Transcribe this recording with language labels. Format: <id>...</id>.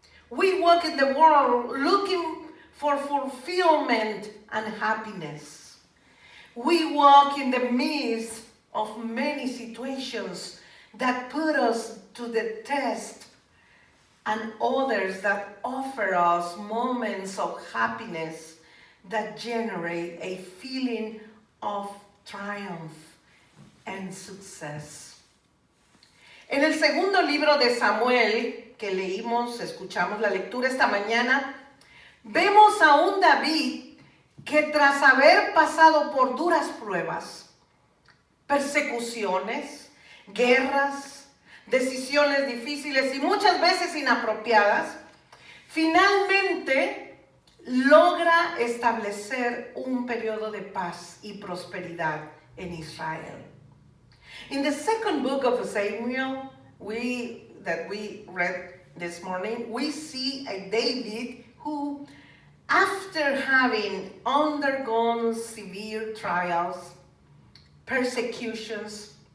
<en>We walk in the world looking for fulfillment and happiness. We walk in the midst of many situations that put us to the test and others that offer us moments of happiness that generate a feeling of triumph and success.</en> <es>En el segundo libro de Samuel que leímos, escuchamos la lectura esta mañana, vemos a un David que tras haber pasado por duras pruebas, persecuciones, guerras, decisiones difíciles y muchas veces inapropiadas, finalmente logra establecer un periodo de paz y prosperidad en Israel.</es> <en>In the second book of Samuel, that we read this morning, we see a David who, after having undergone severe trials, persecutions,</en>